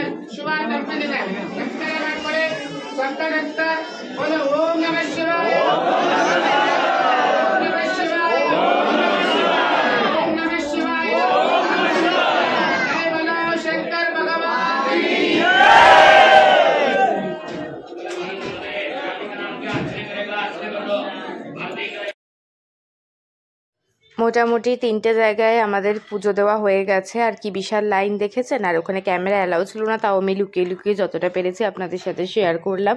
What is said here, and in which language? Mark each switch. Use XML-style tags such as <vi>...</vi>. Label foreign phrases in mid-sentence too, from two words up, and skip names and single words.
<hi>शिवाय कंपनी में नमस्कार करे संत बोले ओम नमः शिवाय ओम नमः शिवाय ओम नमः शिवाय ओम नमः शिवाय जय बोलो शंकर भगवान की</hi> <bn>মোটামুটি 3টে জায়গায় আমাদের পুজো দেওয়া হয়ে গেছে। আর কি বিশাল লাইন দেখেছেন। আর ওখানে</bn> <en>camera allow</en> <bn>ছিল না, তাও আমি লুকিয়ে লুকিয়ে যতটা পেরেছি আপনাদের সাথে শেয়ার করলাম।</bn>